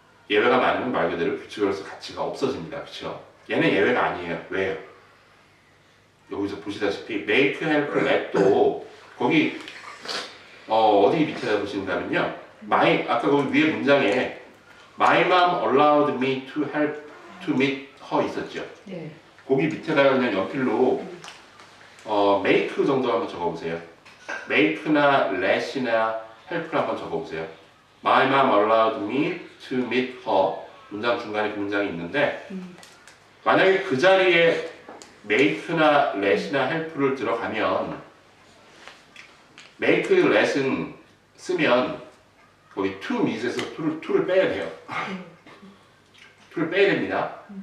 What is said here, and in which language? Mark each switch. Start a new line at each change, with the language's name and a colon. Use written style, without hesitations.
Korean: 예외가 많으면 말 그대로 규칙으로서 가치가 없어집니다. 그렇죠? 얘는 예외가 아니에요. 왜요? 여기서 보시다시피 make, help, let도 거기 어디 밑에다 보신다면요. 아까 거기 위에 문장에
English: My mom allowed me to help to meet her
Korean: 있었죠. 네. 거기 밑에다가 그냥 연필로 make 정도 한번 적어보세요. make나 let이나 help를 한번 적어보세요.
English: My mom allowed me to meet her.
Korean: 문장 중간에 그 문장이 있는데 만약에 그 자리에 make나 let이나 help를 들어가면 make, let은 쓰면 거기 to meet에서 to를 빼야 돼요. to를 빼야 됩니다.